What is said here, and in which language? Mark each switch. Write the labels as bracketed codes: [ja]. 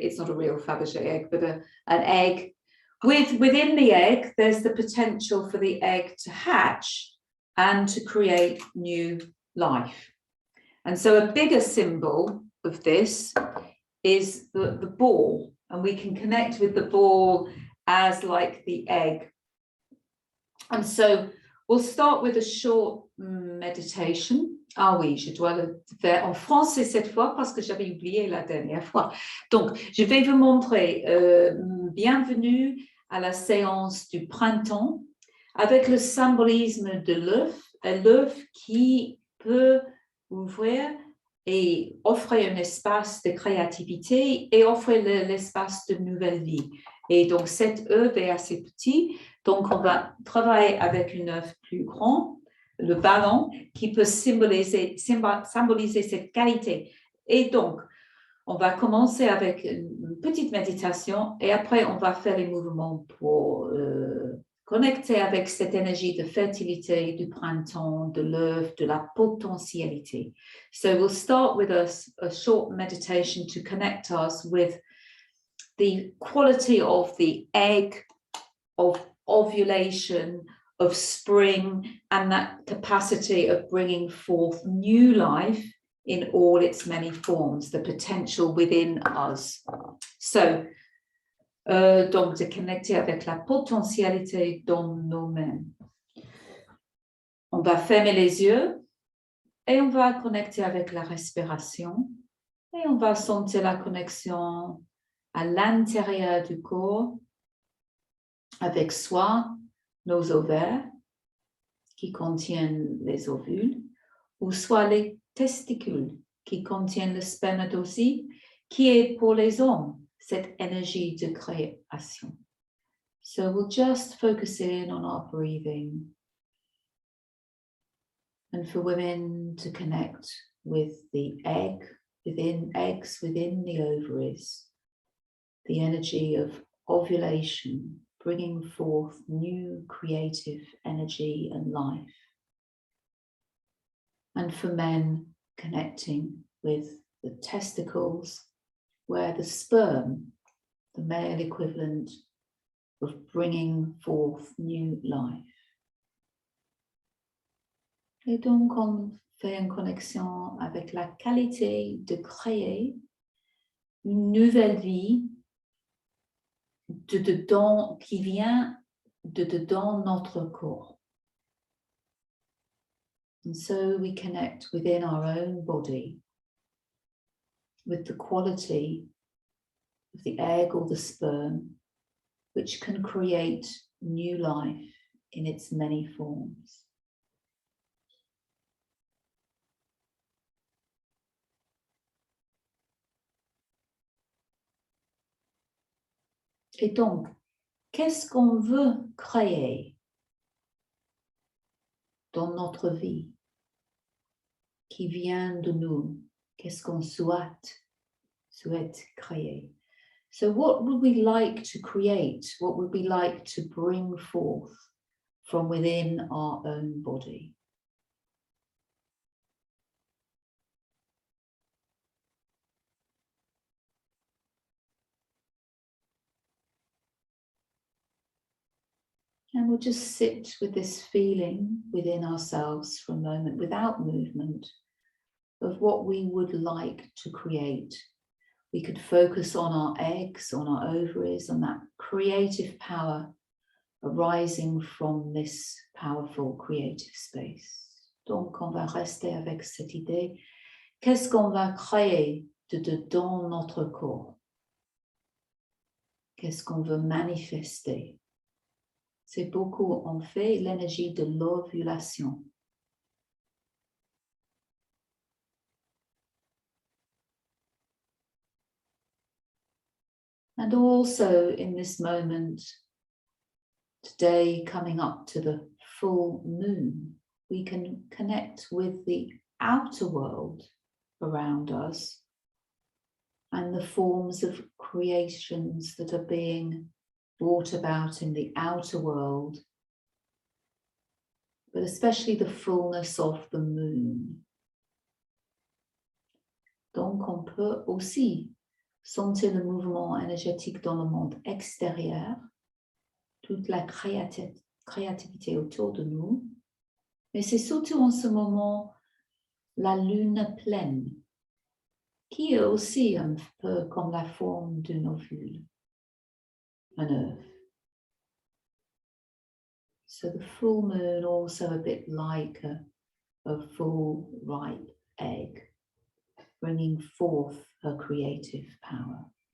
[en] It's not a real Fabergé egg, but an egg. Within the egg, there's the potential for the egg to hatch and to create new life. And so a bigger symbol of this is the ball, and we can connect with the ball as like the egg. And so we'll start with a short meditation. [fr] Ah oui, je dois le faire en français cette fois parce que j'avais oublié la dernière fois. Donc, je vais vous montrer bienvenue à la séance du printemps avec le symbolisme de l'œuf qui peut ouvrir et offrir un espace de créativité et offrir l'espace de nouvelle vie. Et donc, cet œuf est assez petit, donc on va travailler avec un œuf plus grand, le ballon, qui peut symboliser cette qualité. Et donc, on va commencer avec une petite méditation et après, on va faire les mouvements pour connecter avec cette énergie de fertilité, du printemps, de l'œuf, de la potentialité. [en] So we'll start with a short meditation to connect us with the quality of the egg, of ovulation, of spring, and that capacity of bringing forth new life in all its many forms, the potential within us. [fr] So, donc de connecter avec la potentialité dans nous-mêmes. On va fermer les yeux et on va connecter avec la respiration et on va sentir la connexion à l'intérieur du corps avec soi, nos ovaires qui contiennent les ovules, ou soit les testicules qui contiennent le spermatozoïde, qui est pour les hommes cette énergie de création. [en] So we'll just focus in on our breathing. And for women to connect with the egg, within the ovaries, the energy of ovulation, bringing forth new creative energy and life. And for men, connecting with the testicles, where the sperm, the male equivalent of bringing forth new life. [fr] Et donc, on fait une connexion avec la qualité de créer une nouvelle vie de dedans, qui vient de dedans notre corps. [en] And so we connect within our own body with the quality of the egg or the sperm, which can create new life in its many forms. [fr] Et donc, qu'est-ce qu'on veut créer dans notre vie qui vient de nous? Qu'est-ce qu'on souhaite créer? [en] So what would we like to create? What would we like to bring forth from within our own body? And we'll just sit with this feeling within ourselves for a moment without movement of what we would like to create. We could focus on our eggs, on our ovaries, on that creative power arising from this powerful creative space. [fr] Donc, on va rester avec cette idée. Qu'est-ce qu'on va créer de dedans notre corps? Qu'est-ce qu'on veut manifester? C'est beaucoup, en fait, l'énergie de l'ovulation. [en] And also in this moment, Today, coming up to the full moon, we can connect with the outer world around us and the forms of creations that are being brought about in the outer world, but especially the fullness of the moon. [fr] Donc, on peut aussi sentir le mouvement énergétique dans le monde extérieur, toute la créativité autour de nous, mais c'est surtout en ce moment la lune pleine, qui est aussi un peu comme la forme d'un ovule, un œuf. [en] So the full moon also a bit like a full ripe egg, bringing forth her creative power.